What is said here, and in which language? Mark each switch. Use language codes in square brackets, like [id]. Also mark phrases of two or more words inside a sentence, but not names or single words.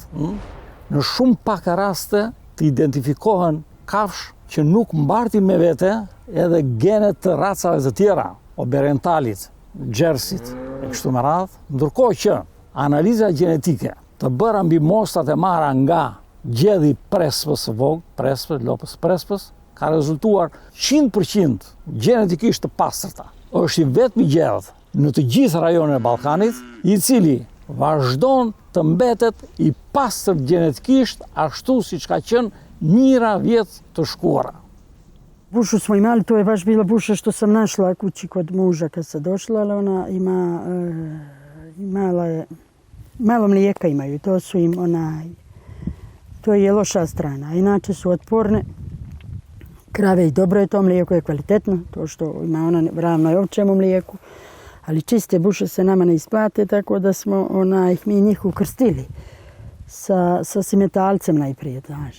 [sq] në shumë pak raste të identifikohen kafsh që nuk mbartin me vete edhe genet të racave të tjera, oberentalit, gjersit, e kështu me radhë, ndërkohë që analiza gjenetike të bëra mbi mostrat e marra nga gjedhi prespës lopës prespës, ka rezultuar 100% genetikisht të pastërta. Është i vetmi gjedh në të gjithë rajonin e Ballkanit, i cili vazhdon të mbetet i pastër genetikisht ashtu siç ka qenë mijëra vjet të shkuara. [bs] Bušu smo imali, to je baš bila buša što sam našla kući kod muža kad se došla, ali ona imala je, malo mlijeka imaju, to su im to je loša strana, inače su otporne. Krave i dobro je to mlijeko, je kvalitetno, to što ima ona ravno je ovčjem u mlijeku, ali čiste buše se nama ne isplate, tako da smo mi njih ukrstili sa simetalcem najprije, znaš.